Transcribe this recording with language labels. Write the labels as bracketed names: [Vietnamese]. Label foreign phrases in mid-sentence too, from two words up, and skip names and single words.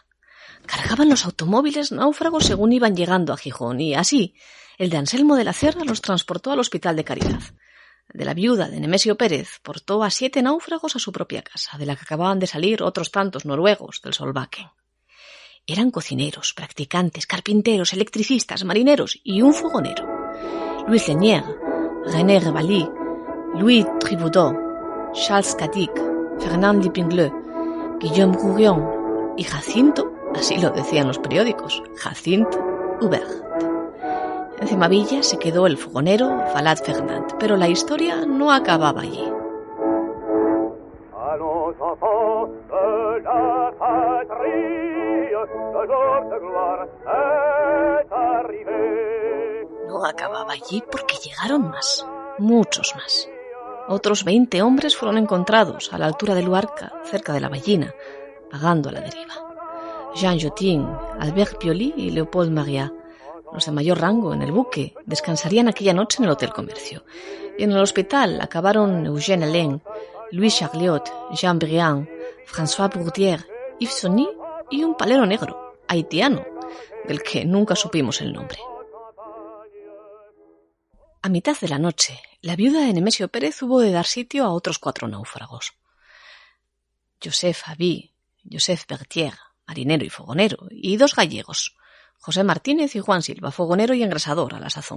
[Spanish] Cargaban los automóviles náufragos según iban llegando a Gijón y así el de Anselmo de la Cerra los transportó al Hospital de Caridad. El de la viuda de Nemesio Pérez portó a 7 náufragos a su propia casa, de la que acababan de salir otros tantos noruegos del Solbakken. Eran cocineros, practicantes, carpinteros, electricistas, marineros y un fogonero. Louis Lenière, René Revaly, Louis Triboudot, Charles Catic, Fernand Lipingleux, Guillaume Gourion y Jacinto, así lo decían los periódicos, Jacinto Hubert. En Cemavilla se quedó el fogonero Falad Fernand, pero la historia no acababa allí. No acababa allí porque llegaron más, muchos más. Otros 20 hombres fueron encontrados a la altura de Luarca, cerca de la Ballina, vagando a la deriva. Jean Jotin, Albert Pioli y Leopold Maria, los de mayor rango en el buque, descansarían aquella noche en el Hotel Comercio. Y en el hospital acabaron Eugène Alain, Louis Charliot, Jean Briand, François Bourdier, Yves Sonny y un palero negro, haitiano, del que nunca supimos el nombre. A mitad de la noche, la viuda de Nemesio Pérez hubo de dar sitio a otros 4 náufragos. Joseph Aby, Joseph Bertier, marinero y fogonero, y 2 gallegos, José Martínez y Juan Silva, fogonero y engrasador a la sazón.